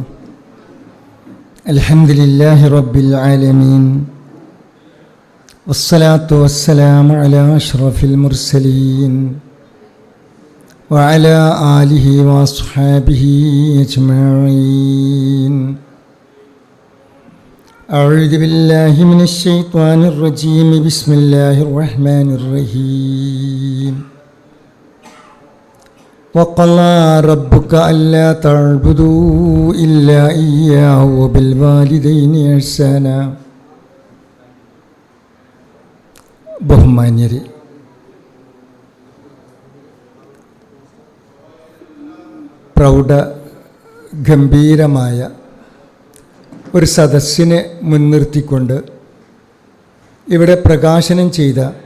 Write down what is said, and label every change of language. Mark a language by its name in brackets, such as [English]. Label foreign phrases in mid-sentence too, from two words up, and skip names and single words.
[Arabic] الحمد لله رب العالمين والصلاة والسلام على أشرف المرسلين وعلى آله وأصحابه أجمعين. أعوذ بالله من الشيطان الرجيم. بسم الله الرحمن الرحيم. وقضى ربك ألا تعبدوا إلا إياه وبالوالدين إحسانا. [Malayalam] ബഹുമാന്യരെ, പ്രൗഢ ഗംഭീരമായ ഒരു സദസ്സിനെ മുൻനിർത്തിക്കൊണ്ട് ഇവിടെ പ്രകാശനം ചെയ്ത